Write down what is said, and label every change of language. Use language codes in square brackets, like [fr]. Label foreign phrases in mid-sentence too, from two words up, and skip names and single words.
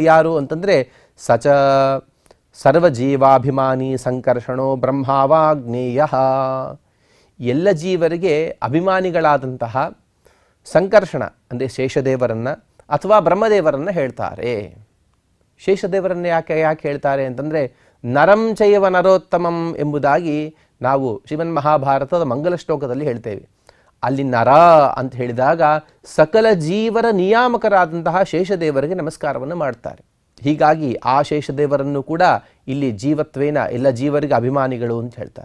[kn] ಯಾರು ಅಂತಂದರೆ [sa] ಸಚ ಸರ್ವಜೀವಾಭಿಮಾನಿ ಸಂಕರ್ಷಣೋ ಬ್ರಹ್ಮಾವಾಗ್ನೇಯ. [kn] ಎಲ್ಲ ಜೀವರಿಗೆ ಅಭಿಮಾನಿಗಳಾದಂತಹ ಸಂಕರ್ಷಣ ಅಂದರೆ ಶೇಷದೇವರನ್ನು ಅಥವಾ ಬ್ರಹ್ಮದೇವರನ್ನು ಹೇಳ್ತಾರೆ. ಶೇಷದೇವರನ್ನು ಯಾಕೆ ಹೇಳ್ತಾರೆ ಅಂತಂದರೆ [sa] ನರಂ ಚೈವ ನರೋತ್ತಮಂ [kn] ಎಂಬುದಾಗಿ ನಾವು ಶ್ರೀಮನ್ ಮಹಾಭಾರತದ ಮಂಗಲ ಶ್ಲೋಕದಲ್ಲಿ ಹೇಳ್ತೇವೆ. ಅಲ್ಲಿ ನರ ಅಂತ ಹೇಳಿದಾಗ ಸಕಲ ಜೀವರ ನಿಯಾಮಕರಾದಂತಹ ಶೇಷದೇವರಿಗೆ ನಮಸ್ಕಾರವನ್ನು ಮಾಡ್ತಾರೆ. ಹೀಗಾಗಿ ಆ ಶೇಷದೇವರನ್ನು ಕೂಡ ಇಲ್ಲಿ ಜೀವತ್ವೇನ ಎಲ್ಲ ಜೀವರಿಗೆ ಅಭಿಮಾನಿಗಳು ಅಂತ ಹೇಳ್ತಾರೆ.